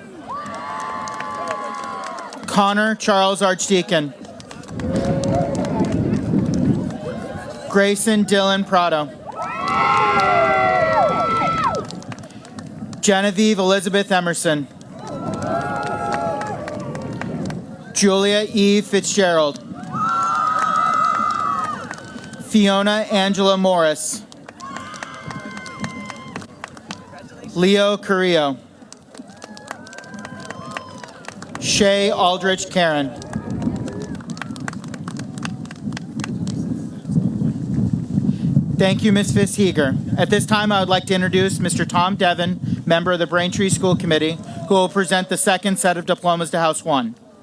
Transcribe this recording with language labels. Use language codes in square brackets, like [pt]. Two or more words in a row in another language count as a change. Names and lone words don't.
[en] Connor Charles Archdeacon. Grayson Dylan Prado. Genevieve Elizabeth Emerson. Julia E. Fitzgerald. Fiona Angela Morris. Leo Carrillo. Shay Aldrich Karen. Thank you, Ms. Fitzheger. At this time, I would like to introduce Mr. Tom Devon, member of the Braintree School Committee, who will present the second set of diplomas to House 1.